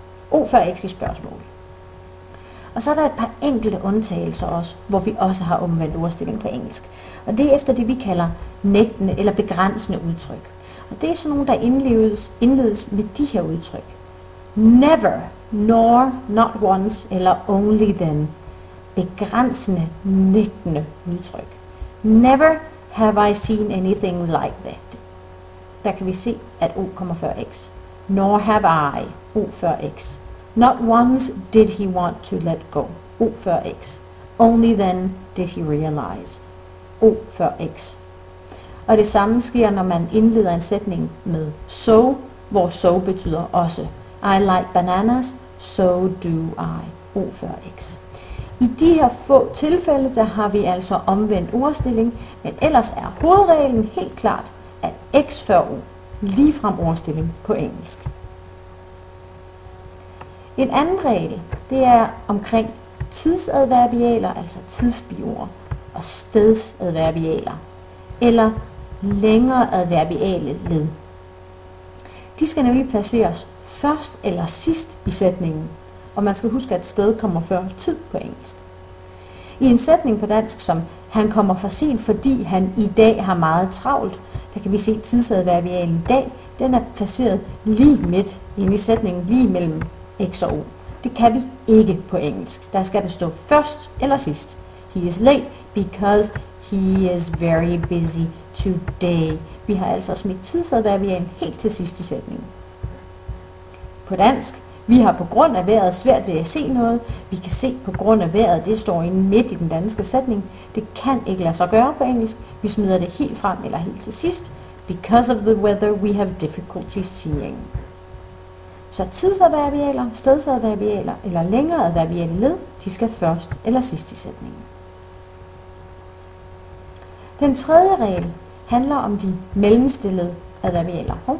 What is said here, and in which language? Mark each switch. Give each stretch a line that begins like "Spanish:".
Danish: O før x i spørgsmål. Og så er der et par enkelte undtagelser også, hvor vi også har omvendt ordstilling på engelsk. Og det er efter det, vi kalder nægtende eller begrænsende udtryk. Og det er sådan nogle, der indledes med de her udtryk.
English: Never, nor, not once eller only then.
Danish: Begrænsende, nægtende udtryk.
English: Never have I seen anything like that.
Danish: Der kan vi se, at o kommer før x.
English: Nor have I,
Danish: o før x.
English: Not once did he want to let go, o før x. Only then did he realize,
Danish: o før x. Og det samme sker, når man indleder en sætning med so, hvor so betyder også.
English: I like bananas, so do I,
Danish: o før x. I de her få tilfælde, der har vi altså omvendt ordstilling, men ellers er hovedreglen helt klart, at x før o, ligefrem ordstilling på engelsk. En anden regel, det er omkring tidsadverbialer, altså tidsbiord, og stedsadverbialer, eller længere adverbiale led. De skal nemlig placeres først eller sidst i sætningen, og man skal huske, at sted kommer før tid på engelsk. I en sætning på dansk som han kommer for sent, fordi han i dag har meget travlt, der kan vi se tidsadverbialen dag, den er placeret lige midt inde i sætningen, lige mellem x og o. Det kan vi ikke på engelsk. Der skal det stå først eller sidst.
English: He is late because he is very busy today.
Danish: Vi har altså smidt tidsadverbialen helt til sidst i sætningen. På dansk, vi har på grund af vejret svært ved at se noget. Vi kan se på grund af vejret, det står inde midt i den danske sætning. Det kan ikke lade sig gøre på engelsk. Vi smider det helt frem eller helt til sidst.
English: Because of the weather, we have difficulty seeing.
Danish: Så tidsadverbialer, stedsadverbialer eller længere adverbiale led, de skal først eller sidst i sætningen. Den tredje regel handler om de mellemstillede adverbialer.